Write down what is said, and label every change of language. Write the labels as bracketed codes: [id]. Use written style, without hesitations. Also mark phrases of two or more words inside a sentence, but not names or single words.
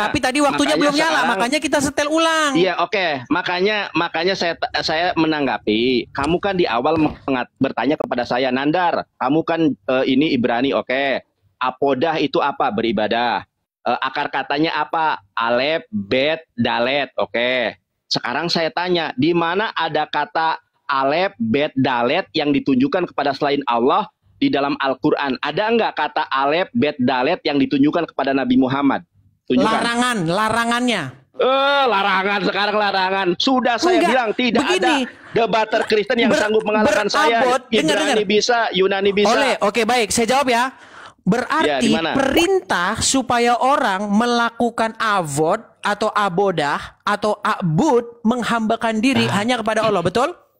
[id] tapi tadi waktunya makanya belum nyala, sekarang- makanya kita setel ulang. Iya, oke. Makanya saya menanggapi. Kamu kan di awal bertanya kepada saya, Nandar, kamu kan ini Ibrani, oke. Apodah itu apa? Beribadah. Akar katanya apa? Alef, bet, dalet, oke. Sekarang saya tanya, di mana ada kata alef, bet, dalet yang ditunjukkan kepada selain Allah di dalam Al-Quran? Ada nggak kata alef, bet, dalet yang ditunjukkan kepada Nabi Muhammad? Tunjukkan. Larangannya. Larangan sekarang larangan. Sudah saya Enggak, bilang tidak begini. ada debater Kristen yang sanggup mengalahkan saya. berabot, dengar. Ibrani bisa, Yunani bisa. Oke, baik, saya jawab ya. Berarti Ya, di mana? perintah supaya orang melakukan avod atau abodah atau a'bud menghambakan diri hanya kepada Allah, betul?